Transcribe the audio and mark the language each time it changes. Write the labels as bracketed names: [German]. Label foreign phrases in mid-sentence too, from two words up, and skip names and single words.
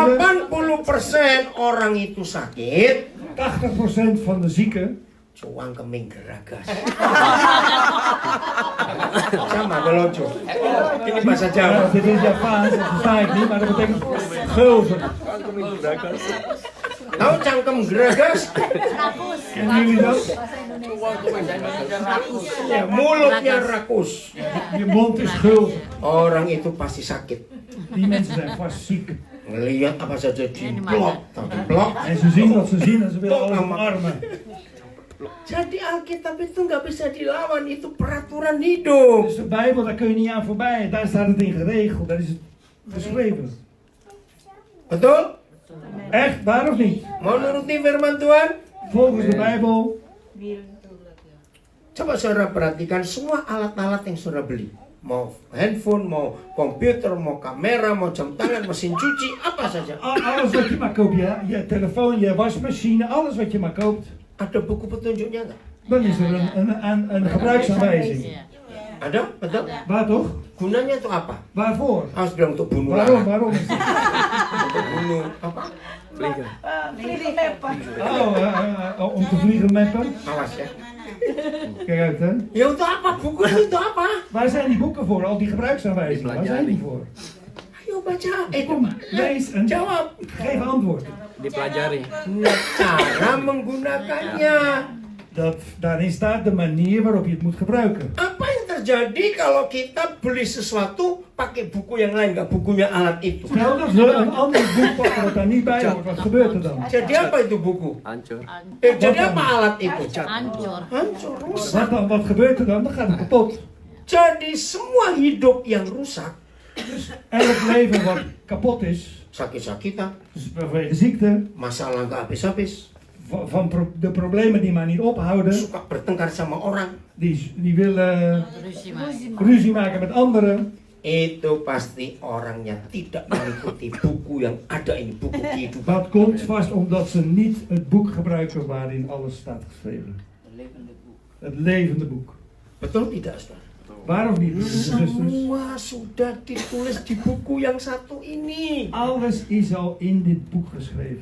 [Indonesian] 80% orang itu sakit [Dutch] 80% van de zieken [Javanese] cuang keming geragas. Sama gelojo. [Indonesian] Ini bahasa Jawa. [Dutch] dit is Javaans, dat versta ik niet, maar dat betekent gulzig. [Indonesian] Tahu [Javanese] cangkem geragas? [Dutch] Kennen jullie dat? [Indonesian] Ya, mulutnya rakus. [Dutch] Je mond is gulzig. [Indonesian] Orang itu pasti sakit. [Dutch] Die mensen zijn vast ziek. [Indonesian] Ngelihat apa saja diblok, diblok. [Dutch] En ze zien wat ze zien en ze willen alles omarmen. [Indonesian] Jadi Alkitab itu nggak bisa dilawan, itu peraturan hidup. [Dutch] Dus de Bijbel, daar kun je niet aan voorbij. Daar staat het in geregeld, daar is het geschreven. [Indonesian] Betul? [Dutch] Echt, waar of niet? [Indonesian] Mau nuruti firman Tuhan? [Dutch] Volgens de Bijbel. [Indonesian] Coba saudara perhatikan semua alat-alat yang saudara beli. Mau handphone, mau komputer, mau kamera, mau jam tangan, mesin cuci, apa saja. [Dutch] Alles wat je maar koopt, je telefoon, je wasmachine, alles wat je maar koopt. [Indonesian] Ada buku petunjuknya nggak? [Dutch] Dan is er een gebruiksaanwijzing. [Indonesian] Iya. Ada? Betul? [Dutch] Waar toch? [Indonesian] Gunanya itu apa? [Dutch] Waarvoor? [Indonesian] Harus bilang untuk bunuh [Dutch] Waarom? [Indonesian] lalat. [Dutch] Waarom is het? [Indonesian] Untuk bunuh apa? [Dutch] Om te vliegen meppen. [Indonesian] Awas ya. [Dutch] Kijk uit hè. [Indonesian] Ya untuk apa? Buku itu apa? [Dutch] Waar zijn die boeken voor? Al die gebruiksaanwijzingen. Waar zijn die voor? [Indonesian] Ayo baca. [Dutch] Kom, lees en [Indonesian] Jawab. [Dutch] geef antwoord. [Indonesian] Dipelajari. Nah, cara menggunakannya. [Dutch] Daarin staat de manier waarop je het moet gebruiken. [Indonesian] Apa yang terjadi kalau kita beli sesuatu pakai buku yang lain, nggak bukunya alat itu? [Dutch] Stel dat we een ander boek pakken dat daar niet bij hoort. Wat gebeurt er dan? [Indonesian] Jadi apa itu buku? Hancur. Jadi apa alat itu? Hancur. Hancur, rusak. [Dutch] Wat gebeurt er dan? Dan gaat het kapot. [Indonesian] Jadi semua hidup yang rusak [Dutch] Elk leven wat kapot is, [Indonesian] sakit-sakitan, [Dutch] dus vanwege ziekte, [Indonesian] masalah nggak habis-habis, [Dutch] de problemen die maar niet ophouden, [Indonesian] suka bertengkar sama orang, [Dutch] die willen Ruzie maken. ruzie maken met anderen. [Indonesian] itu pasti orangnya tidak mengikuti buku yang ada ini, buku kehidupan. [Dutch] Dat komt vast omdat ze niet het boek gebruiken waarin alles staat geschreven. Een levende boek. Het levende boek. [Indonesian] Betul tidak, saudara? [Dutch] Waarom niet, zusters? [Indonesian] Semua sudah ditulis di buku yang satu ini. [Dutch] Alles is al in dit boek geschreven.